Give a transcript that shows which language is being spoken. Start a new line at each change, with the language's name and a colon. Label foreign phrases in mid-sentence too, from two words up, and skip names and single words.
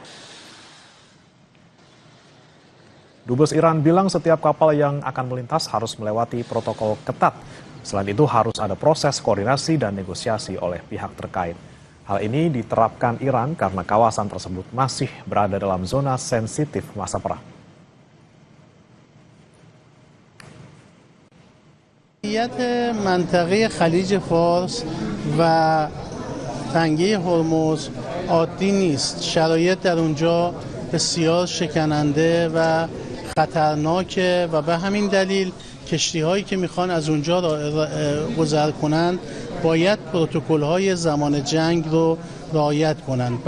Indonesian: Dubes Iran bilang setiap kapal yang akan melintas harus melewati protokol ketat. Selain itu harus ada proses koordinasi dan negosiasi oleh pihak terkait. Hal ini diterapkan Iran karena kawasan tersebut masih berada dalam zona sensitif masa perang.
Persian: منطقه خلیج فارس و تنگه هرمز عادی نیست. شرایط در اونجا بسیار شکننده و خطرناکه و به همین دلیل کشتی‌هایی که میخوان از اونجا گذر کنند باید پروتکل‌های زمان جنگ رو رعایت کنند.